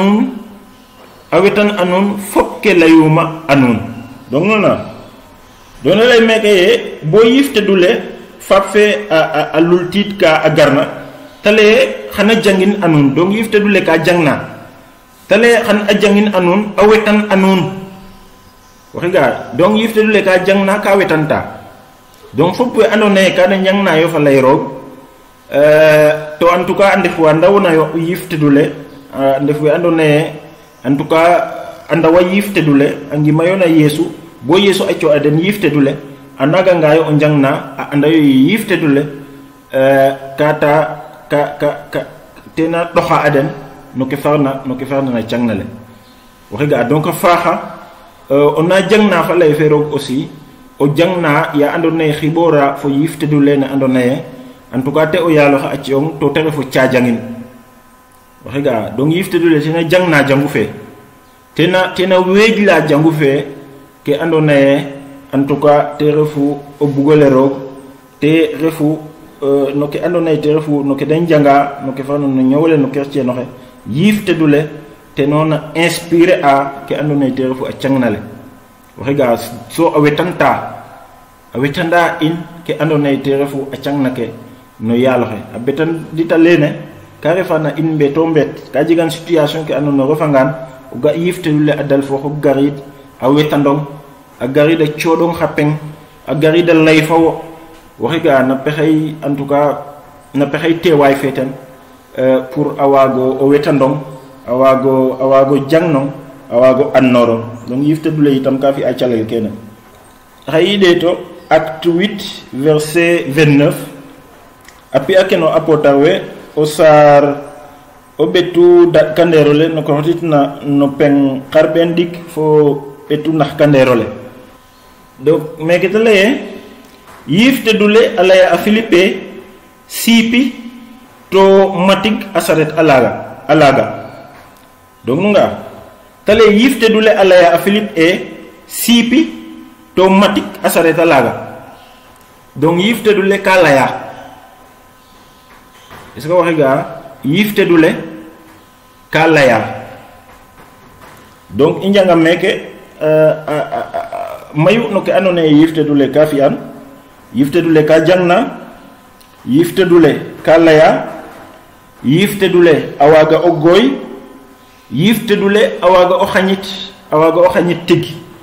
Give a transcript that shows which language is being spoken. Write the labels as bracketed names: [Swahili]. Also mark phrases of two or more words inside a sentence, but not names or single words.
[Serer] anun fop ke layuma anun donc nona dona lay meke bo yifte dule fa fe alul titka agarna tale xana jangin anun donc yifte dule ka jangna tale xan ajangin anun awetan anun waxiga donc yifte dule ka jangna ka wetanta donc fop we andone ka na jangna yo fa lay rog to [French] en tout cas [Serer] andef wa ndawna yo yiftedule ndef we andona ye [French] en tout cas [Serer] anda wa yiftedule angi mayona yesu bo yesu acco aden yiftedule anaga ngayo o jangna anda yo yiftedule kata ka tena doxa aden no ke farna na cangnale waxiga donc faxa on a jangna fa lay ferog aussi o jangna ya andona ye xibora fo yiftedule ne andona ye [French] en tout cas [Serer] te o yalo xa acciong to tere fo ciajangin waxiga donc yiftedule tena jangna jangu fe tena wejla jangu fe ke andona ye [French] en tout cas [Serer] te refu o bugole rog te refu no ke andona ye te refu no ke den janga no ke fano no ñowle no kertie no xe yiftedule te nona inspiré a ke andona ye te refu a cangnale waxiga so a wetanda in ke andona ye te refu a cangnake no yalo xe a betan dita lene ka refana in mbeto mbet ka jegan situation ke andona refangan o ga yiftedule a dal fo xo garid a wetandong a garida codong xapeng a garida layfawo waxiga na pexey en [French] tout cas [Serer] na pexey tewaay feten pour awago o wetandong awago jangnong awago annorong donc yiftedule itam ka fi a calel kene xay deto acte 8 verset 29 api akeno apotarwe o sar o betu da kanderole no ko hotitna no peng karben dik fo betu nax kanderole donc meketale yiftedule alaya a Philippe sipi to matik asaret alaga donc nunga tale yiftedule alaya a Philippe sipi to matik asaret alaga donc yiftedule ka laya [French] est-ce que [Serer] waxiga yiftedule ka laya donc i njanga meke mayu no ke andona ye yiftedule ka fi'an yiftedule ka jangna yiftedule ka laya yiftedule awaga o goy yiftedule awaga o xañit tigi